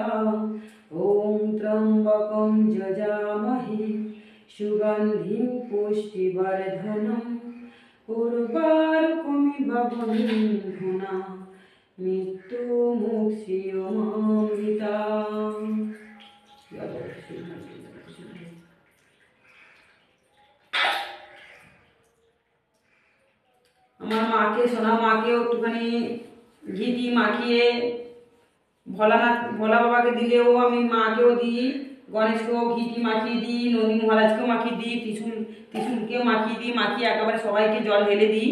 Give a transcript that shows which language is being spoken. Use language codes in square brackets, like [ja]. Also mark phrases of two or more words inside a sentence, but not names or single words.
[sa] ওম ত্র্যম্বকং যজামহে সুগন্ধিং পুষ্টিবর্ধনং উর্বারুকমিব বন্ধনা মৃত্যুমুক্ষীয়মামৃতা। [bn] আমার মাকে, সোনা মাকেও একটুখানি ঘি দিয়ে মাখিয়ে ভোলা বাবাকে দিলেও আমি মাকেও দিই, গণেশকেও ঘিটি মাখিয়ে দিই, নন্দী মহারাজকেও মাখিয়ে দিই, ত্রিশূলকেও মাখিয়ে দিই, মাখিয়ে একেবারে সবাইকে জল ঢেলে দিই।